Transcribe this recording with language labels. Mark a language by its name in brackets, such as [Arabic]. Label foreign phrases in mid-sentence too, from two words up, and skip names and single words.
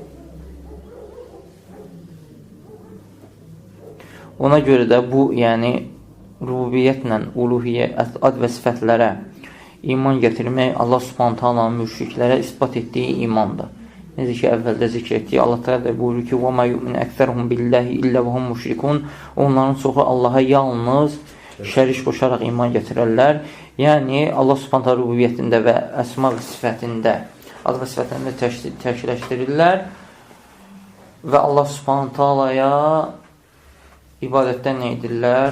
[Azerbaijani] Ona görə də bu, yəni rububiyyətlə, uluhiyyət, ad və sifətlərə iman gətirmək Allah [Arabic] سبحانه تعالى [Azerbaijani] müşriklərə isbat etdiyi imandır. Necə ki, əvvəldə zikr etdik, Allah təala da buyurur ki, [Arabic] وَمَا يُؤْمِنْ أَكْثَرُهُمْ بِاللَّهِ إِلَّا وَهُمْ مُشْرِكُونَ. [Azerbaijani] Onların çoxu Allaha yalnız şərik qoşaraq iman gətirərlər. Yəni, Allah [Arabic] سبحانه تعالى [Azerbaijani] rububiyyətində və əsma və sifətində, ad və sifətində təkləşdirirlər və Allah [Arabic] سبحانه تعالى [Azerbaijani] ibadətdən nə edirlər?